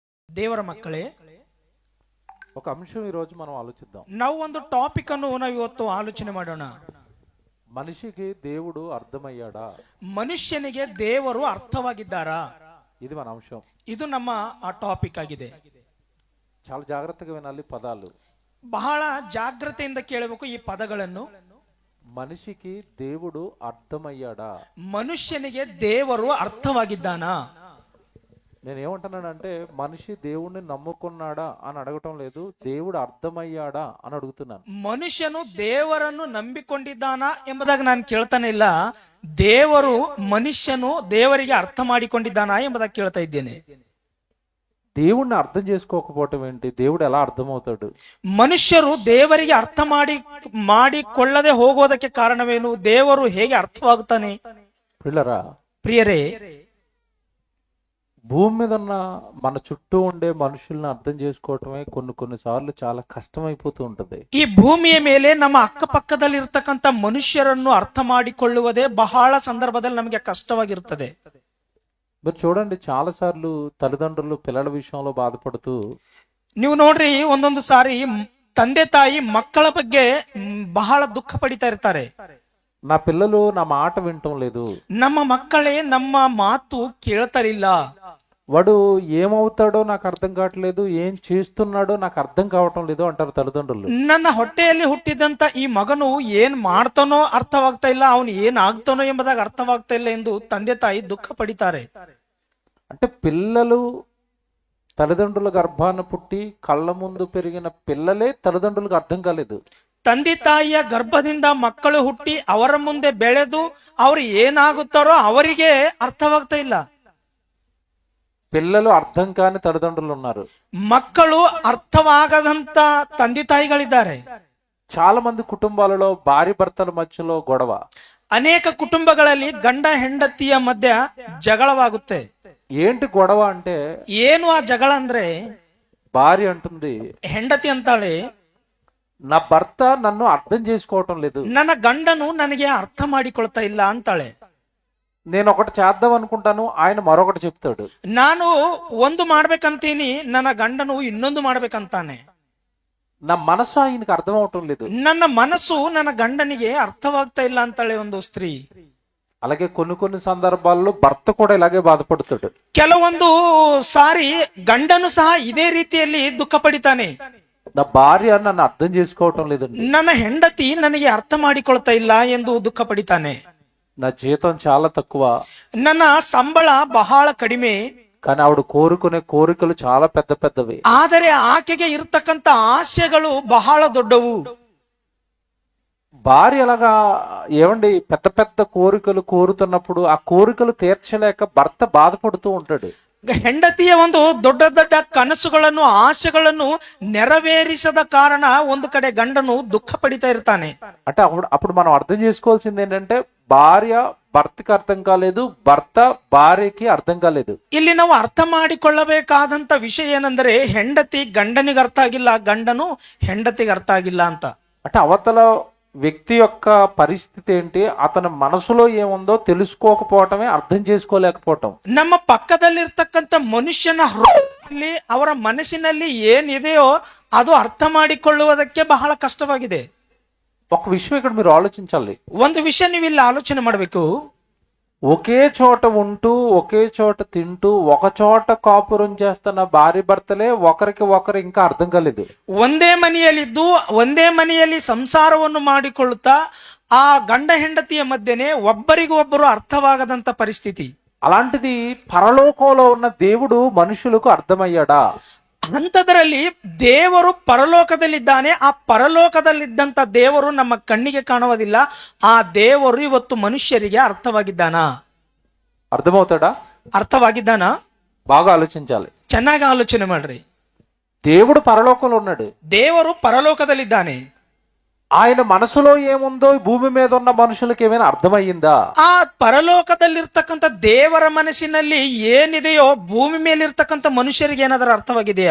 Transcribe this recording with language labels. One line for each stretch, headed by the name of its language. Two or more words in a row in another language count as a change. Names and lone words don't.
Kannada: ದೇವರ ಮಕ್ಕಳೇ,
Telugu: ఒక అంశం ఈ రోజు మనం ఆలోచిద్దాం.
Kannada: ನಾವು ಒಂದು ಟಾಪಿಕ್ ಅನ್ನು ನಾವು ಇವತ್ತು ಆಲೋಚನೆ ಮಾಡೋಣ.
Telugu: మనిషికి దేవుడు అర్థమయ్యాడా?
Kannada: ಮನುಷ್ಯನಿಗೆ ದೇವರು ಅರ್ಥವಾಗಿದ್ದಾರಾ?
Telugu: ఇది మన అంశం.
Kannada: ಇದು ನಮ್ಮ ಆ ಟಾಪಿಕ್ ಆಗಿದೆ.
Telugu: చాలా జాగ్రత్తగా వినాలి పదాలు.
Kannada: ಬಹಳ ಜಾಗ್ರತೆಯಿಂದ ಕೇಳಬೇಕು ಈ ಪದಗಳನ್ನು.
Telugu: మనిషికి దేవుడు అర్థమయ్యాడా?
Kannada: ಮನುಷ್ಯನಿಗೆ ದೇವರು ಅರ್ಥವಾಗಿದ್ದಾನಾ?
Telugu: నేను ఏమంటున్నానంటే మనిషి దేవుణ్ణి నమ్ముకున్నాడా అని అడగటం లేదు, దేవుడు అర్థమయ్యాడా అని అడుగుతున్నాను.
Kannada: ಮನುಷ್ಯನು ದೇವರನ್ನು ನಂಬಿಕೊಂಡಿದ್ದಾನಾ ಎಂಬುದಾಗಿ ನಾನು ಕೇಳ್ತಾನೆ ಇಲ್ಲ. ದೇವರು ಮನುಷ್ಯನು ದೇವರಿಗೆ ಅರ್ಥ ಮಾಡಿಕೊಂಡಿದ್ದಾನಾ ಎಂಬುದಾಗಿ ಕೇಳ್ತಾ ಇದ್ದೇನೆ.
Telugu: దేవుణ్ణి అర్థం చేసుకోకపోవటం ఏంటి? దేవుడు ఎలా అర్థమవుతాడు?
Kannada: ಮನುಷ್ಯರು ದೇವರಿಗೆ ಅರ್ಥ ಮಾಡಿಕೊಳ್ಳದೆ ಹೋಗೋದಕ್ಕೆ ಕಾರಣವೇನು? ದೇವರು ಹೇಗೆ ಅರ್ಥವಾಗುತ್ತಾನೆ?
Telugu: పిల్లరా,
Kannada: ಪ್ರಿಯರೇ,
Telugu: భూమి మీద ఉన్న మన చుట్టూ ఉండే మనుషుల్ని అర్థం చేసుకోవటమే కొన్నిసార్లు చాలా కష్టమైపోతూ ఉంటది.
Kannada: ಈ ಭೂಮಿಯ ಮೇಲೆ ನಮ್ಮ ಅಕ್ಕಪಕ್ಕದಲ್ಲಿ ಇರ್ತಕ್ಕಂಥ ಮನುಷ್ಯರನ್ನು ಅರ್ಥ ಮಾಡಿಕೊಳ್ಳುವುದೇ ಬಹಳ ಸಂದರ್ಭದಲ್ಲಿ ನಮಗೆ ಕಷ್ಟವಾಗಿರುತ್ತದೆ.
Telugu: మీరు చూడండి, చాలా సార్లు తల్లిదండ్రులు పిల్లల విషయంలో బాధపడుతూ,
Kannada: ನೀವು ನೋಡ್ರಿ, ಒಂದೊಂದು ಸಾರಿ ತಂದೆ ತಾಯಿ ಮಕ್ಕಳ ಬಗ್ಗೆ ಬಹಳ ದುಃಖ ಪಡಿತಾ ಇರ್ತಾರೆ.
Telugu: నా పిల్లలు నా మాట వినటం లేదు,
Kannada: ನಮ್ಮ ಮಕ್ಕಳೇ ನಮ್ಮ ಮಾತು ಕೇಳ್ತಾರಿಲ್ಲ,
Telugu: వాడు ఏమవుతాడో నాకు అర్థం కావట్లేదు, ఏం చేస్తున్నాడో నాకు అర్థం కావటం లేదు అంటారు తల్లిదండ్రులు.
Kannada: ನನ್ನ ಹೊಟ್ಟೆಯಲ್ಲಿ ಹುಟ್ಟಿದಂತ ಈ ಮಗನು ಏನ್ ಮಾಡ್ತಾನೋ ಅರ್ಥವಾಗ್ತಾ ಇಲ್ಲ, ಅವನು ಏನ್ ಆಗ್ತಾನೋ ಎಂಬುದಾಗ ಅರ್ಥವಾಗ್ತಾ ಇಲ್ಲ ಎಂದು ತಂದೆ ತಾಯಿ ದುಃಖ ಪಡಿತಾರೆ.
Telugu: అంటే పిల్లలు తల్లిదండ్రుల గర్భాన పుట్టి కళ్ళ ముందు పెరిగిన పిల్లలే తల్లిదండ్రులకు అర్థం కాలేదు.
Kannada: ತಂದೆ ತಾಯಿಯ ಗರ್ಭದಿಂದ ಮಕ್ಕಳು ಹುಟ್ಟಿ ಅವರ ಮುಂದೆ ಬೆಳೆದು ಅವರು ಏನಾಗುತ್ತಾರೋ ಅವರಿಗೆ ಅರ್ಥವಾಗ್ತಾ ಇಲ್ಲ.
Telugu: పిల్లలు అర్థం కాని తల్లిదండ్రులు ఉన్నారు,
Kannada: ಮಕ್ಕಳು ಅರ್ಥವಾಗದಂತ ತಂದೆ ತಾಯಿಗಳಿದ್ದಾರೆ.
Telugu: చాలా మంది కుటుంబాలలో భార్య భర్తల మధ్యలో గొడవ.
Kannada: ಅನೇಕ ಕುಟುಂಬಗಳಲ್ಲಿ ಗಂಡ ಹೆಂಡತಿಯ ಮಧ್ಯ ಜಗಳವಾಗುತ್ತೆ.
Telugu: ఏంటి గొడవ అంటే,
Kannada: ಏನು ಆ ಜಗಳ ಅಂದ್ರೆ,
Telugu: భార్య అంటుంది,
Kannada: ಹೆಂಡತಿ ಅಂತಾಳೆ,
Telugu: నా భర్త నన్ను అర్థం చేసుకోవటం లేదు,
Kannada: ನನ್ನ ಗಂಡನು ನನಗೆ ಅರ್ಥ ಮಾಡಿಕೊಳ್ತಾ ಇಲ್ಲ ಅಂತಾಳೆ.
Telugu: నేను ఒకటి చేద్దాం అనుకుంటాను, ఆయన మరొకటి చెప్తాడు.
Kannada: ನಾನು ಒಂದು ಮಾಡ್ಬೇಕಂತೀನಿ, ನನ್ನ ಗಂಡನು ಇನ್ನೊಂದು ಮಾಡ್ಬೇಕಂತಾನೆ.
Telugu: నా మనసు ఆయనకి అర్థం అవటం లేదు.
Kannada: ನನ್ನ ಮನಸ್ಸು ನನ್ನ ಗಂಡನಿಗೆ ಅರ್ಥವಾಗ್ತಾ ಇಲ್ಲ ಅಂತಾಳೆ ಒಂದು ಸ್ತ್ರೀ.
Telugu: అలాగే కొన్ని సందర్భాల్లో భర్త కూడా ఇలాగే బాధపడుతాడు.
Kannada: ಕೆಲವೊಂದು ಸಾರಿ ಗಂಡನು ಸಹ ಇದೇ ರೀತಿಯಲ್ಲಿ ದುಃಖ ಪಡಿತಾನೆ.
Telugu: నా భార్య నన్ను అర్థం చేసుకోవటం లేదండి,
Kannada: ನನ್ನ ಹೆಂಡತಿ ನನಗೆ ಅರ್ಥ ಮಾಡಿಕೊಳ್ತಾ ಇಲ್ಲ ಎಂದು ದುಃಖ ಪಡಿತಾನೆ.
Telugu: నా జీతం చాలా తక్కువ,
Kannada: ನನ್ನ ಸಂಬಳ ಬಹಳ ಕಡಿಮೆ,
Telugu: కానీ ఆవిడ కోరుకునే కోరికలు చాలా పెద్దవి.
Kannada: ಆದರೆ ಆಕೆಗೆ ಇರತಕ್ಕಂತ ಆಸೆಗಳು ಬಹಳ ದೊಡ್ಡವು.
Telugu: భార్య అలాగా ఏమండి పెద్ద కోరికలు కోరుతున్నప్పుడు ఆ కోరికలు తీర్చలేక భర్త బాధపడుతూ ఉంటాడు.
Kannada: ಹೆಂಡತಿಯ ಒಂದು ದೊಡ್ಡ ದೊಡ್ಡ ಕನಸುಗಳನ್ನು ಆಸೆಗಳನ್ನು ನೆರವೇರಿಸದ ಕಾರಣ ಒಂದು ಕಡೆ ಗಂಡನು ದುಃಖ ಪಡಿತಾ ಇರ್ತಾನೆ.
Telugu: అంటే అప్పుడు మనం అర్థం చేసుకోవాల్సింది ఏంటంటే, భార్య భర్తకి అర్థం కాలేదు, భర్త భార్యకి అర్థం కాలేదు.
Kannada: ಇಲ್ಲಿ ನಾವು ಅರ್ಥ ಮಾಡಿಕೊಳ್ಳಬೇಕಾದಂತ ವಿಷಯ ಏನಂದ್ರೆ, ಹೆಂಡತಿ ಗಂಡನಿಗೆ ಅರ್ಥ ಆಗಿಲ್ಲ, ಗಂಡನು ಹೆಂಡತಿಗೆ ಅರ್ಥ ಆಗಿಲ್ಲ ಅಂತ.
Telugu: అంటే అవతల వ్యక్తి యొక్క పరిస్థితి ఏంటి, అతని మనసులో ఏముందో తెలుసుకోకపోవటమే, అర్థం చేసుకోలేకపోవటం.
Kannada: ನಮ್ಮ ಪಕ್ಕದಲ್ಲಿರ್ತಕ್ಕಂಥ ಮನುಷ್ಯನ ಹೃದಯದಲ್ಲಿ ಅವರ ಮನಸ್ಸಿನಲ್ಲಿ ಏನಿದೆಯೋ ಅದು ಅರ್ಥ ಮಾಡಿಕೊಳ್ಳುವುದಕ್ಕೆ ಬಹಳ ಕಷ್ಟವಾಗಿದೆ.
Telugu: ఒక విషయం ఇక్కడ మీరు ఆలోచించాలి.
Kannada: ಒಂದು ವಿಷಯ ನೀವು ಇಲ್ಲಿ ಆಲೋಚನೆ ಮಾಡಬೇಕು.
Telugu: ఒకే చోట ఉంటూ ఒకే చోట తింటూ ఒక చోట కాపురం చేస్తున్న భార్య భర్తలే ఒకరికి ఒకరు ఇంకా అర్థం కాలేదు.
Kannada: ಒಂದೇ ಮನೆಯಲ್ಲಿದ್ದು ಒಂದೇ ಮನೆಯಲ್ಲಿ ಸಂಸಾರವನ್ನು ಮಾಡಿಕೊಳ್ಳುತ್ತಾ ಆ ಗಂಡ ಹೆಂಡತಿಯ ಮಧ್ಯೆನೆ ಒಬ್ಬರಿಗೊಬ್ಬರು ಅರ್ಥವಾಗದಂತ ಪರಿಸ್ಥಿತಿ.
Telugu: అలాంటిది పరలోకంలో ఉన్న దేవుడు మనుషులకు అర్థమయ్యాడా?
Kannada: ಅಂಥದ್ರಲ್ಲಿ ದೇವರು ಪರಲೋಕದಲ್ಲಿದ್ದಾನೆ. ಆ ಪರಲೋಕದಲ್ಲಿದ್ದಂತ ದೇವರು ನಮ್ಮ ಕಣ್ಣಿಗೆ ಕಾಣುವುದಿಲ್ಲ. ಆ ದೇವರು ಇವತ್ತು ಮನುಷ್ಯರಿಗೆ ಅರ್ಥವಾಗಿದ್ದಾನಾ?
Telugu: అర్థమవుతాడా?
Kannada: ಅರ್ಥವಾಗಿದ್ದಾನಾ?
Telugu: బాగా ఆలోచించాలి.
Kannada: ಚೆನ್ನಾಗಿ ಆಲೋಚನೆ ಮಾಡ್ರಿ.
Telugu: దేవుడు పరలోకంలో ఉన్నాడు,
Kannada: ದೇವರು ಪರಲೋಕದಲ್ಲಿದ್ದಾನೆ.
Telugu: ఆయన మనసులో ఏముందో భూమి మీద ఉన్న మనుషులకు ఏమైనా అర్థమయ్యిందా?
Kannada: ಆ ಪರಲೋಕದಲ್ಲಿರ್ತಕ್ಕಂಥ ದೇವರ ಮನಸ್ಸಿನಲ್ಲಿ ಏನಿದೆಯೋ ಭೂಮಿ ಮೇಲಿರ್ತಕ್ಕಂಥ ಮನುಷ್ಯರಿಗೆ ಏನಾದರೂ ಅರ್ಥವಾಗಿದೆಯಾ?